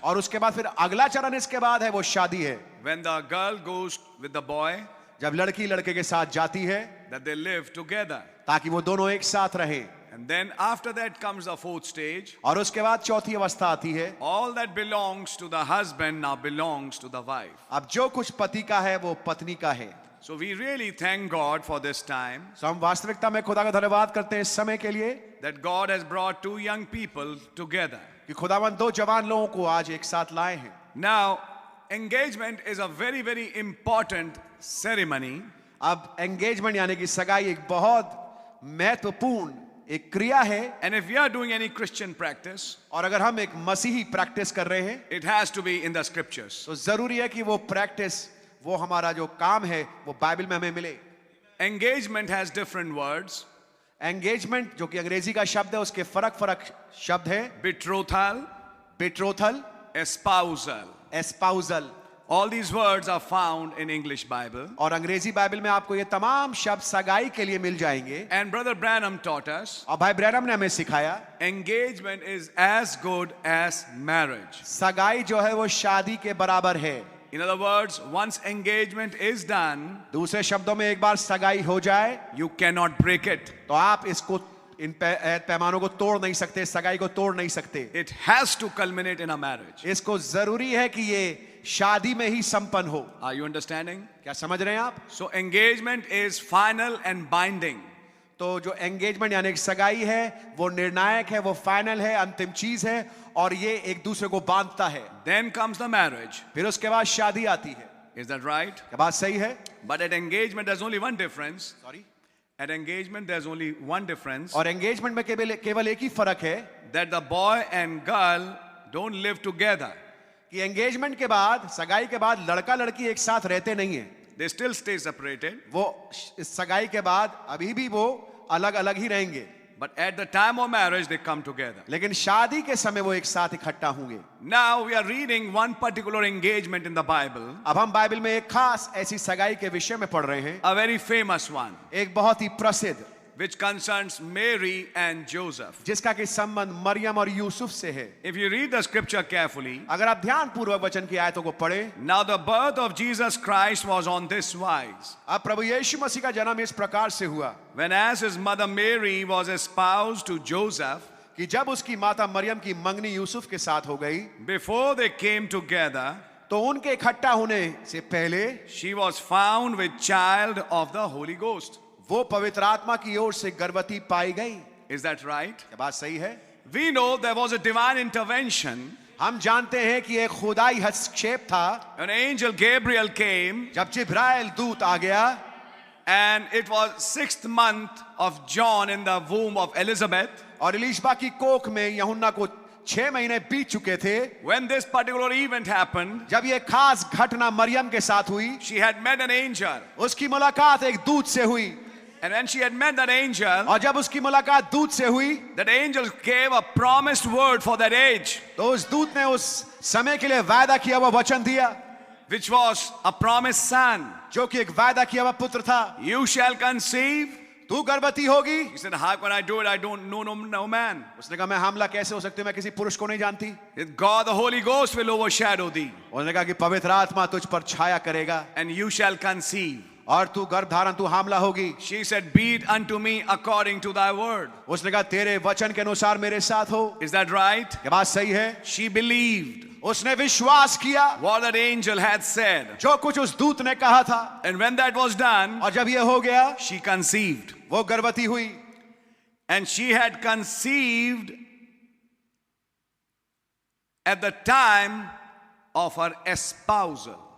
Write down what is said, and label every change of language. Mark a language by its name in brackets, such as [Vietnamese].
[Hindi] और उसके बाद फिर अगला चरण इसके बाद है वो शादी है। [English] When the girl goes with the boy, [Hindi] जब लड़की लड़के के साथ जाती है [English] that they live together. [Hindi] ताकि वो दोनों एक साथ रहें, [English] And then after that comes the fourth stage. [Hindi] और उसके बाद चौथी अवस्था आती है। [English] All that belongs to the husband now belongs to the wife. [Hindi] अब जो कुछ पति का है वो पत्नी का है। [English] So we really thank God for this time [Hindi] तो हम वास्तविकता में खुदा का धन्यवाद करते हैं इस समय के लिए [English] that God has brought two young people together. [Hindi] कि खुदावन दो जवान लोगों को आज एक साथ लाए हैं। [English] Now, engagement is a very, very important ceremony. [Hindi] अब एंगेजमेंट यानी कि सगाई एक बहुत महत्वपूर्ण एक क्रिया है, [English] And if we are doing any Christian practice, [Hindi] और अगर हम एक मसीही प्रैक्टिस कर रहे हैं [English] it has to be in the scriptures. [Hindi] तो जरूरी है कि वो प्रैक्टिस, वो हमारा जो काम है वो बाइबल में हमें मिले। [English] Engagement has different words. [Hindi] Engagement जो कि अंग्रेजी का शब्द है उसके फर्क फर्क शब्द है। [English] Betrothal, [Hindi] बेट्रोथल, [English] espousal. [Hindi] एस्पाउजल, [English] All these words are found in English Bible. [Hindi] और अंग्रेजी बाइबल में आपको ये तमाम शब्द सगाई के लिए मिल जाएंगे। [English] And Brother Branham taught us [Hindi] और भाई ब्रैनम ने हमें सिखाया [English] engagement is as good as marriage. [Hindi] सगाई जो है वो शादी के बराबर है। [English] In other words, once engagement is done, [Hindi] दूसरे शब्दों में एक बार सगाई हो जाए [English] you cannot break it. [Hindi] तो आप इसको इन पैमानों को तोड़ नहीं सकते, सगाई को तोड़ नहीं सकते। [English] It has to culminate in a marriage. [Hindi] इसको जरूरी है कि ये शादी में ही संपन्न हो। [English] Are you understanding? [Hindi] क्या समझ रहे हैं आप? [English] So engagement is final and binding. [Hindi] तो जो एंगेजमेंट यानी कि सगाई है वो निर्णायक है, वो फाइनल है, अंतिम चीज है, और ये एक दूसरे को बांधता है। [English] Then comes the marriage. [Hindi] फिर उसके बाद शादी आती है। [English] Is that right? [Hindi] क्या बात सही है? [English] But at engagement, there's only one difference. Sorry. At engagement, there's only one difference. [Hindi] और एंगेजमेंट में केवल एक ही फर्क है [English] That the boy and girl don't live together. [Hindi] कि एंगेजमेंट के बाद, सगाई के बाद लड़का लड़की एक साथ रहते नहीं है। [English] They still stay separated. [Hindi] वो इस सगाई के बाद अभी भी वो अलग अलग ही रहेंगे, [English] But at the time of marriage, they come together. [Hindi] लेकिन शादी के समय वो एक साथ इकट्ठा होंगे। [English] Now we are reading one particular engagement in the Bible, [Hindi] अब हम बाइबल में एक खास ऐसी सगाई के विषय में पढ़ रहे हैं, [English] a very famous one, [Hindi] एक बहुत ही प्रसिद्ध, [English] which concerns Mary and Joseph. [Hindi] जिसका कि संबंध मरियम और यूसुफ से है। [English] If you read the scripture carefully, [Hindi] अगर आप ध्यान पूर्वक वचन की आयतों को पढ़े, [English] now the birth of Jesus Christ was on this wise. [Hindi] अब प्रभु यीशु मसीह का जन्म इस प्रकार से हुआ [English] When as his mother Mary was espoused to Joseph, [Hindi] कि जब उसकी माता मरियम की मंगनी यूसुफ के साथ हो गई, [English] before they came together, [Hindi] तो उनके इकट्ठा होने से पहले [English] she was found with child of the Holy Ghost. [Hindi] वो पवित्र आत्मा की ओर से गर्भवती पाई गई। [English] Is that right? [Hindi] क्या बात सही है? [English] We know there was a divine intervention. [Hindi] हम जानते हैं कि एक खुदाई हस्तक्षेप था। [English] An angel Gabriel came, [Hindi] जब जिब्राइल दूत आ गया, [English] and it was 6th month of John in the womb of Elizabeth. [Hindi] और इलिशबा की कोख में यूहन्ना को 6 महीने बीत चुके थे। [English] When this particular event happened, [Hindi] जब ये खास घटना मरियम के साथ हुई, [English] she had met an angel. [Hindi] उसकी मुलाकात एक दूत से हुई, [English] And when she had met that angel, [Hindi] और जब उसकी मुलाकात दूत से हुई, [English] that angel gave a promised word for that age, [Hindi] तो उस दूत ने उस समय के लिए वायदा किया हुआ वचन दिया, [English] which was a promised son. [Hindi] जो कि एक वायदा किया हुआ पुत्र था। [English] You shall conceive. [Hindi] तू गर्भवती होगी। [English] He said, how can I do it? I don't know no man. [Hindi] उसने कहा मैं हमला कैसे हो सकती हूँ, मैं किसी पुरुष को नहीं जानती। [English] With God the Holy Ghost will overshadow thee, [Hindi] उसने कहा कि पवित्र आत्मा तुझ पर छाया करेगा [English] and you shall conceive. [Hindi] और तू गर्भ धारण, तू हमला होगी। [English] She said, be it unto me according to thy word. [Hindi] उसने कहा तेरे वचन के अनुसार मेरे साथ हो। [English] Is that right? [Hindi] क्या बात सही है? [English] She believed [Hindi] उसने विश्वास किया [English] what that angel had said. [Hindi] जो कुछ उस दूत ने कहा था, [English] And when that was done, [Hindi] और जब ये हो गया, [English] she conceived. [Hindi] वो गर्भवती हुई। [English] And she had conceived at the time of her espousal.